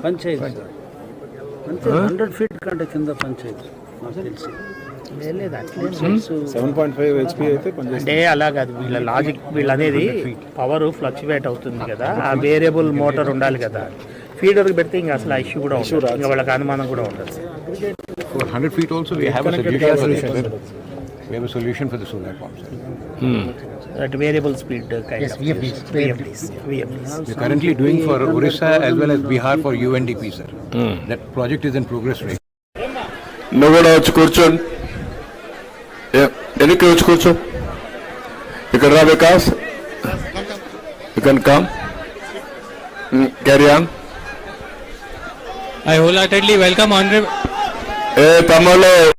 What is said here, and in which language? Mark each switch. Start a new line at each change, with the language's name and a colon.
Telugu: Panchayat sir, అంతే 100 feet కంటే కింద పంచాయతీ నాకు తెలిసి. లేదు అట్లే 7.5 HP అయితే పనిచేస్తుంది. అంటే అలా కాదు, వీళ్ళ లాజిక్ వీళ్ళు అనేది పవర్ ఫ్లక్చువేట్ అవుతుంది కదా, ఆ వేరియబుల్ మోటార్ ఉండాలి కదా. ఫీడర్కి పెడితే ఇంకా అసలు ఆ ఇష్యూ కూడా ఉంటుంది, ఇంకా వాళ్ళకి అనుమానం కూడా ఉంటుంది sir.
English: For 100 feet also, we have a solution for this. We have a solution for the solar pumps. That variable speed kind of VFDs. We're currently doing for Orissa as well as Bihar for UNDP, sir. That project is in progress right now.
Telugu: నువ్వు కూడా వచ్చి కూర్చోండి, వెనక్కి వచ్చి కూర్చో. ఇక్కడ రా Vikas,
English: You can come, carry on. I wholeheartedly welcome honorable
Telugu: ఏ తమ్ముళ్ళు